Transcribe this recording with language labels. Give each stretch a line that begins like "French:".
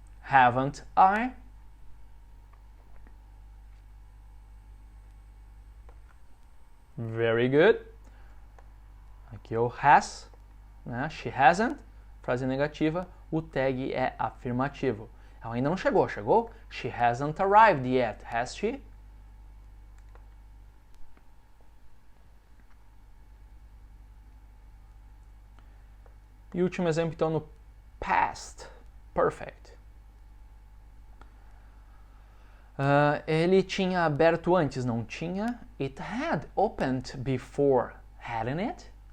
English: Haven't I? Very good.
Portuguese: Aqui é o has, né?
English: She hasn't.
Portuguese: Frase negativa. O tag é afirmativo. Ela ainda não chegou, chegou?
English: She hasn't arrived yet, has she?
Portuguese: E o último exemplo, então, no past perfect. Ele tinha aberto antes, não tinha?
English: It had opened before, hadn't it?